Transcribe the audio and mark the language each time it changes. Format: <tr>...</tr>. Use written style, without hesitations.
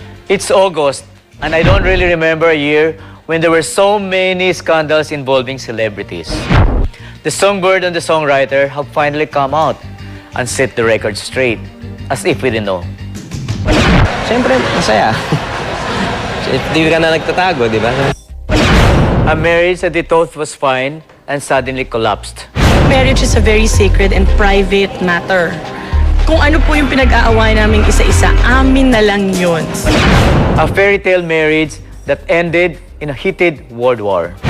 <en>It's August, and I don't really remember a year when there were so many scandals involving celebrities. The songbird and the songwriter have finally come out and set the record straight, as if we didn't know.</en> <tl>Siyempre, masaya. Hindi ka na nagtatago, di ba?</tl> <en>A marriage that they thought was fine and suddenly collapsed. Marriage is a very sacred and private matter.</en> <tl>Kung ano po yung pinag-aaway namin isa-isa, amin na lang yun.</tl> <en>A fairy tale marriage that ended in a heated world war.</en>